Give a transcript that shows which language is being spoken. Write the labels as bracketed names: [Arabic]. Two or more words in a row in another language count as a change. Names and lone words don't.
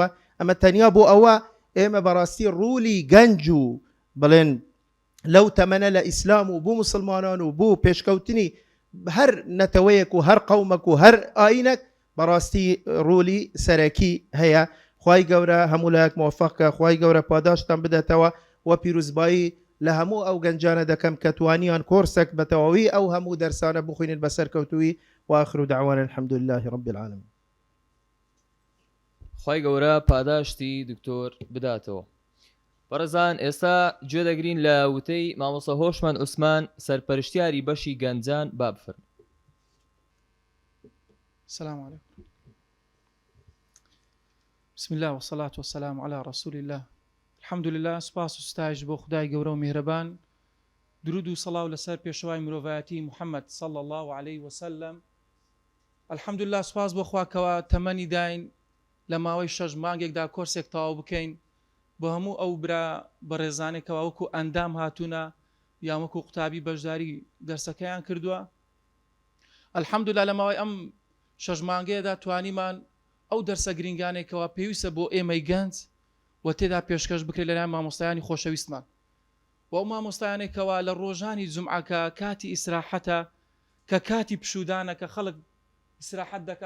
[Central Kurdish] ئەمە تەنیا بۆ ئەوە ئێمە بەڕاستی ڕوولی گەنج و بڵێن لەو تەمەنە لە ئیسلام و بۆ مسلمانان و بۆ پێشکەوتنی هەر نەتەوەیەک و هەر قەومەک و هەر ئاینەک بەڕاستی ڕوولی سەرەکی هەیە. خوای گەورە هەموو لایەک موفقکە، خوای گەورە پاداشتان بدەتەوە و پیرۆزبایی لە هەموو ئەو گەنجانە دەکەم کە توانیان کۆرسێک بە تەواوی ئەو هەموو دەرسانە بخوێنن بە سەرکەوتووی [Arabic] وآخر دعوانا الحمد لله رب العالمين. [Central Kurdish] خوای گەورە پاداشتی دکتۆر بداتەوە. بەڕێزان ئێستا گوێ دەگرین لە وتەی مامۆستا هۆشمان عوسمان سەرپەرشتیاری بەشی گەنجان با بفەرمێن. [Arabic] السلام عليكم. بسم الله والصلاة والسلام على رسول الله. الحمد لله. [Central Kurdish] سپاس و ستایش بۆ خدای گەورە و میهرەبان. درود و سەڵاو لەسەر پێشەوای مرۆڤایەتی محەممەد [Arabic] صلی الله عليه وسلم. الحمد لله. [Central Kurdish] سپاس بۆ خواکەوە تەمەنی داین لە ماوەی 6 مانگێکدا کۆرسێک تەواو بکەین بۆ هەموو ئەو برا بەڕێزانێکەوە وەکو ئەندام هاتوونە یان وەکو قوتابی بەشداری دەرسەکەیان کردووە. [Arabic] الحمد لله [Central Kurdish] لە ماوەی ئەم 6 مانگەیەدا توانیمان ئەو دەرسە گرنگانێکەوە پێویستە بۆ ئێمەی گەنج و تێدا پێشکەش بکرێت لەلایەن مامۆستایانی خۆشەویستمان و ئەو مامۆستایانێکەوە لە ڕۆژانی جومعەکە کاتی ئیسراحەتە کە کاتی پشودانە کە خەڵک ئیسراحەت دەکا.